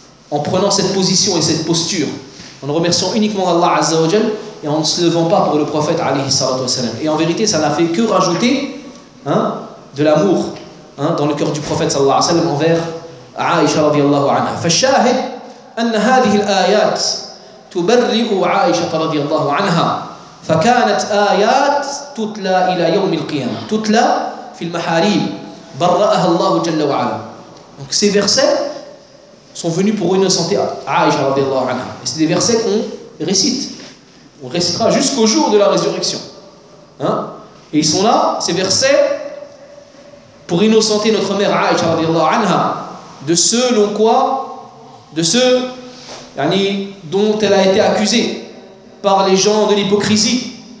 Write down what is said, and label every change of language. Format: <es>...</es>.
<fr>en prenant cette position et cette posture en remerciant uniquement Allah azza wa jal et en ne se levant pas pour le prophète alayhi salatu wassalam et en vérité ça n'a fait que rajouter hein, de l'amour hein, dans le cœur du prophète sallallahu alayhi wa sallam envers Aisha radiallahu anha.</fr> <ar>فالشاهد أن هذه الآيات تبرئ عائشة رضي الله عنها فكانت آيات تتلى إلى يوم القيامة تتلى في المحاريب برأها الله جل وعلا.</ar> <fr>Donc ces versets sont venus pour innocenter Aisha radiallahu anha. Et c'est des versets qu'on récite. On récitera jusqu'au jour de la résurrection. Hein? Et ils sont là, ces versets, pour innocenter notre mère Aïcha radiallahu anha, de ceux dont quoi, de ceux yani, dont elle a été accusée par les gens de l'hypocrisie.</fr>